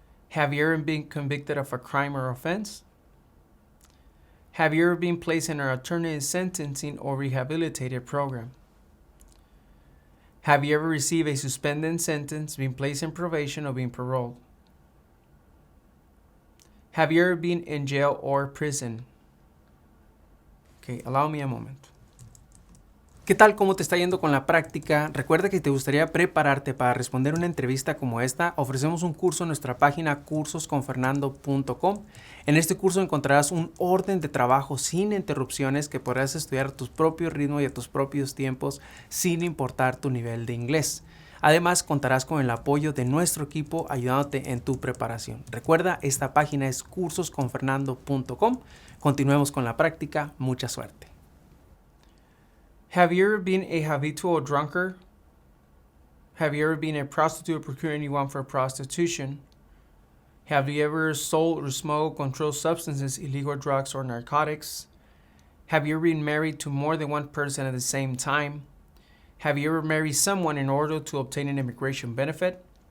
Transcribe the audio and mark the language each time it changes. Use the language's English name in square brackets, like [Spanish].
[English] Have you ever been convicted of a crime or offense? Have you ever been placed in an alternative sentencing or rehabilitative program? Have you ever received a suspended sentence, been placed in probation, or been paroled? Have you ever been in jail or prison? Okay, allow me a moment. [Spanish] ¿Qué tal? ¿Cómo te está yendo con la práctica? Recuerda que te gustaría prepararte para responder una entrevista como esta. Ofrecemos un curso en nuestra página cursosconfernando.com. En este curso encontrarás un orden de trabajo sin interrupciones que podrás estudiar a tu propio ritmo y a tus propios tiempos sin importar tu nivel de inglés. Además, contarás con el apoyo de nuestro equipo ayudándote en tu preparación. Recuerda, esta página es cursosconfernando.com. Continuemos con la práctica. Mucha suerte. [English] Have you ever been a habitual drunkard? Have you ever been a prostitute or procured anyone for prostitution? Have you ever sold or smoked controlled substances, illegal drugs, or narcotics? Have you ever been married to more than one person at the same time? Have you ever married someone in order to obtain an immigration benefit?